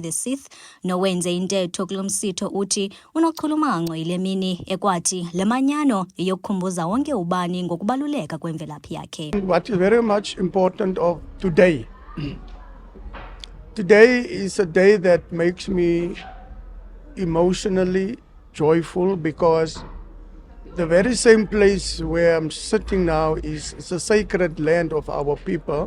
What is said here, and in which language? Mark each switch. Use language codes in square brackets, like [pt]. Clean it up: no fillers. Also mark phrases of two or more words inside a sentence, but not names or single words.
[en] the Sixth [xh] nowenze intetho kulo msitho uthi unochulumanco yile mini ekwathi le manyano yokukhumbuza wonke ubani ngokubaluleka kwemvelaphi yakhe. [en] What is very much important of today. Today is a day that makes me emotionally joyful because the very same place where I'm sitting now is a sacred land of our people.